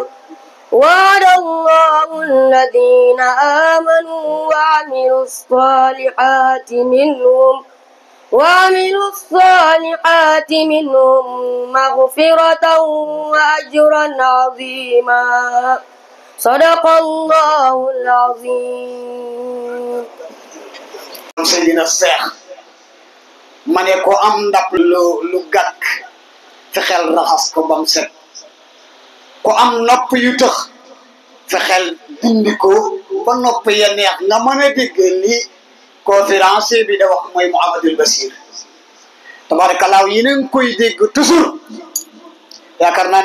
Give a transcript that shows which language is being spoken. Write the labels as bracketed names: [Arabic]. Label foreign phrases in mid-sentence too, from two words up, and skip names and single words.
[Arabic] وعد الله الذين آمنوا وعملوا الصالحات منهم مغفرة وأجرا عظيما. صدق الله العظيم. سيدنا الشيخ [Wolof] ma ne ko am ndap lu gàkk fexeel raxas ko bam set ko am nopp yu tëx fexeel dindi ko ba nopp ya neex nga mën a dégg li conférencier bi da wax mooy Mouhamadul Bachir tabarakallah yi nañ koy dégg toujours yaakaar naa